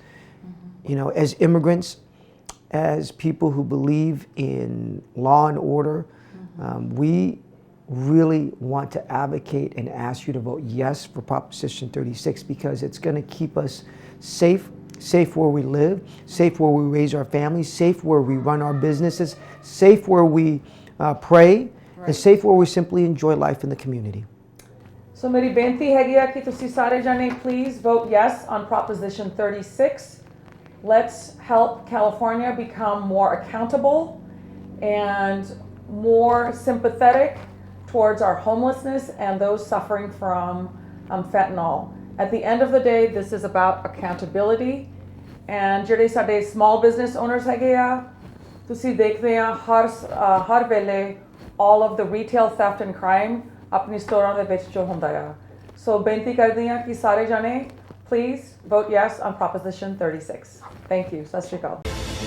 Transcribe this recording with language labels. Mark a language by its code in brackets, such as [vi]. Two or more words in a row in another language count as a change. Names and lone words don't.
[en] You know, as immigrants, as people who believe in law and order, we really want to advocate and ask you to vote yes for Proposition 36 because it's going to keep us safe, safe where we live, safe where we raise our families, safe where we run our businesses, safe where we pray, and safe where we simply enjoy life in the community. [pa] So ਮੇਰੀ ਬੇਨਤੀ ਹੈਗੀ ਹੈ ਕਿ ਤੁਸੀ ਸਾਰੇ ਜਾਣੇ [en] please vote yes on Proposition 36. Let's help California become more accountable and more sympathetic towards our homelessness and those suffering from fentanyl. At the end of the day, this is about accountability. [pa] And ਜਿਹੜੇ ਸਾਡੇ [en] small business owners [pa] ਹੈਗੇ ਆ, ਤੁਸੀਂ ਦੇਖਦੇ ਆ ਹਰ ਵੇਲੇ [en] all of the retail theft and crime [pa] ਆਪਣੀ ਸਟੋਰਾਂ ਦੇ ਵਿੱਚ ਜੋ ਹੁੰਦਾ ਆ. [en] So [pa] ਬੇਨਤੀ ਕਰਦੀ ਆ ਕਿ ਸਾਰੇ ਜਾਣੇ [en] please vote yes on Proposition 36. Thank you. [pa] ਸਤਿ ਸ਼੍ਰੀ ਅਕਾਲ.